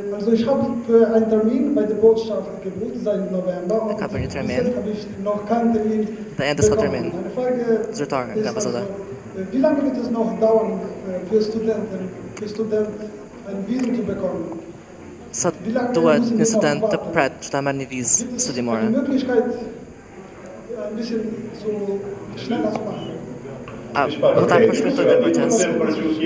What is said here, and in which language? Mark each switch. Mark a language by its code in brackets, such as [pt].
[de] Also ich habe für einen Termin bei der Botschaft gebucht seit November und [sq] Ka për një [de] bis [sq] termin. [de] jetzt habe ich noch keinen Termin [sq] Dhe ende s'ka termin. [de] Meine Frage [sq] Zyrtar nga ambassada. [de] wie lange wird es noch dauern für Studenten ein Visum zu bekommen? [sq] Sa duhet një student të pret që ta merr një vizë studimore? [de] Die Möglichkeit ein bisschen zu schneller zu machen. [sq] Do ta përshpejtoj këtë proces.